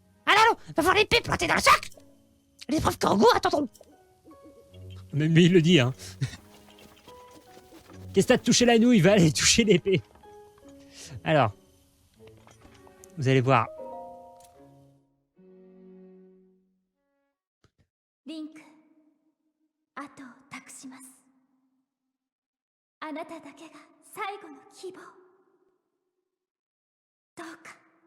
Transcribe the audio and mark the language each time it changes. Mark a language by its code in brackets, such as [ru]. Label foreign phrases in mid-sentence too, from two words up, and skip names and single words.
[fr] Allons, va voir l'épée plantée dans le sac! L'épreuve Korogu attendront. Même lui, il le dit, hein. Qu'est-ce que t'as de toucher la nouille? Va aller toucher l'épée. Alors, vous allez voir. [ja] Link, 後を託します。あなただけが最後の希望。どうか。